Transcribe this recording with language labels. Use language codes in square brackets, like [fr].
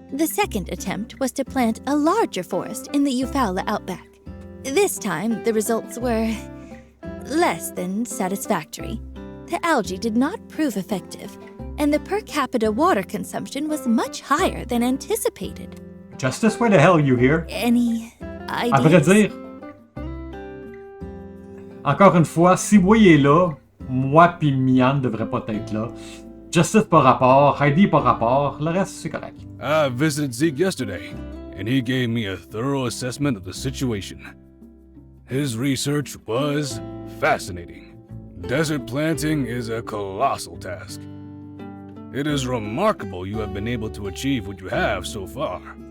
[en] The second attempt was to plant a larger forest in the Eufaula outback. This time, the results were less than satisfactory. The algae did not prove effective, and the per capita water consumption was much higher than anticipated. Justice, where the hell are you here? Any ideas? [fr] À vrai dire, encore une fois, si Boy est là, moi pis Mian devrait pas être là. Justice par rapport, Heidi par rapport, le reste c'est correct. [en] I visited Zeke yesterday, and he gave me a thorough assessment of the situation. His research was fascinating. Desert planting is a colossal task. It is remarkable you have been able to achieve what you have so far.